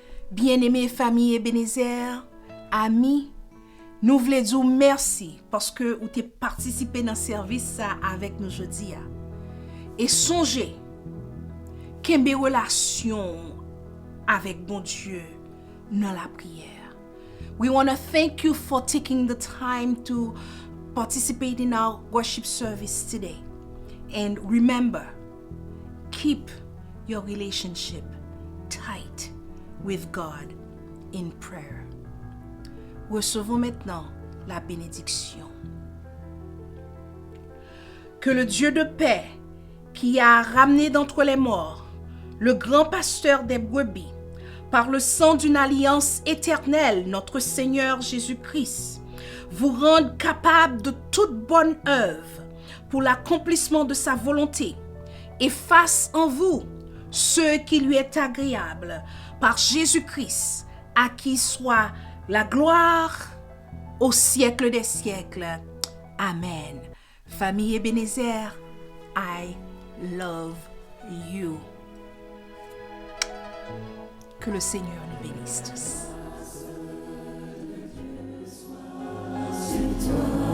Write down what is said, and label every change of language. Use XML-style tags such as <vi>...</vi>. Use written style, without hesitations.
<fr>Bien-aimés famille Ebenezer, amis, nous voulons dire merci parce que vous avez participé dans le service avec nous aujourd'hui. Et songez qu'il y a une relation avec bon Dieu dans la prière.</fr> <en>We want to thank you for taking the time to participate in our worship service today. And remember, keep your relationship tight with God in prayer.</en> <fr>Recevons maintenant la bénédiction. Que le Dieu de paix, qui a ramené d'entre les morts le grand pasteur des brebis, par le sang d'une alliance éternelle, notre Seigneur Jésus-Christ, vous rende capable de toute bonne œuvre pour l'accomplissement de sa volonté et fasse en vous ce qui lui est agréable par Jésus-Christ, à qui soit la gloire au siècle des siècles. Amen.</fr> <en>Famille Ebenezer, I love you.</en> <fr>Que le Seigneur nous bénisse tous.</fr>